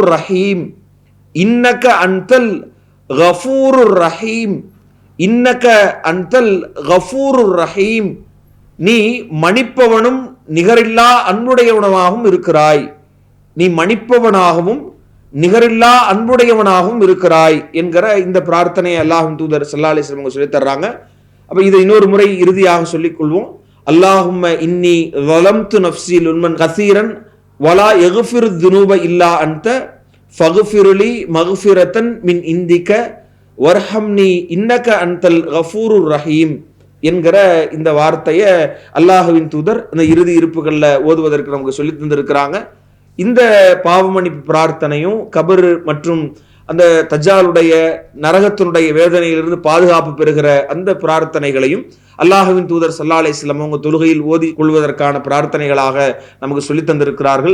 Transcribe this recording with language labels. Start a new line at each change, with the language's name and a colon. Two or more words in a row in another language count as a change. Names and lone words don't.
Tamil: ரஹீம்,
Arabic: إنك أنت الغفور الرحيم, إنك أنت الغفور الرحيம,
Tamil: நீ மன்னிப்பவனும் நிகரில்லா அன்புடையவனாகவும் இருக்கிறாய், நீ மன்னிப்பவனாகவும் நிகரில்லா அன்புடையவனாகவும் இருக்கிறாய் என்கிற இந்த பிரார்த்தனையை அல்லாஹ்வின் தூதர்
Arabic: صلى الله عليه وسلم
Tamil: சொல்லி தர்றாங்க. அப்ப இதை இன்னொரு முறை இறுதியாக சொல்லிக் கொள்வோம்.
Arabic: اللهم إني ظلمت نفسي ظلما كثيرا ولا يغفر الذنوب الا انت فاغفر لي مغفرة من عندك وارحمني انك انت الغفور الرحيم
Tamil: என்கிற இந்த வார்த்தையை அல்லாஹ்வின் தூதர் இந்த இறுதி இருப்புகள்ல ஓதுவதற்கு நமக்கு சொல்லி தந்திருக்கிறாங்க. இந்த பாவமன்னிப்பு பிரார்த்தனையும் கபர் மற்றும் அந்த தஜ்ஜாலுடைய நரகத்தினுடைய வேதனையிலிருந்து பாதுகாப்பு பெறுகிற அந்த பிரார்த்தனைகளையும் அல்லாஹ்வின் தூதர்
Arabic: صلى الله عليه وسلم
Tamil: அவங்க தொழுகையில் ஓதி கொள்வதற்கான பிரார்த்தனைகளாக நமக்கு சொல்லி தந்திருக்கிறார்கள்.